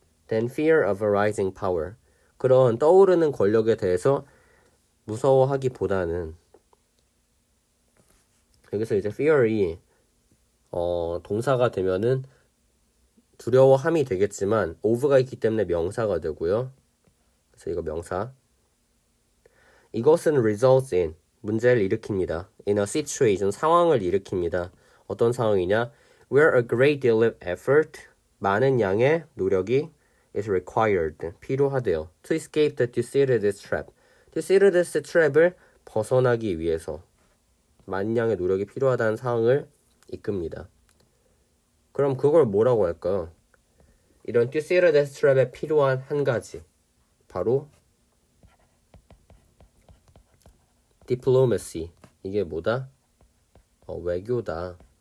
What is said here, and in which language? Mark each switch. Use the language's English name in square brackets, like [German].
[English] Then fear of a rising power, [Korean] 그런 떠오르는 권력에 대해서 무서워하기보다는, 여기서 이제 fear이 동사가 되면은 두려워함이 되겠지만 of가 있기 때문에 명사가 되고요. 그래서 이거 명사. 이것은 [English] results in, [Korean] 문제를 일으킵니다. [English] In a situation, [Korean] 상황을 일으킵니다. 어떤 상황이냐? [English] Where a great deal of effort, [Korean] 많은 양의 노력이 [English] is required, [Korean] 필요하대요. [English] To escape the Thucydides trap, [Korean] 티시르데스 트랩을 벗어나기 위해서 만량의 노력이 필요하다는 상황을 이끕니다. 그럼 그걸 뭐라고 할까요? 이런 티시르데스 트랩에 필요한 한 가지, 바로 diplomacy. 이게 뭐다? 외교다.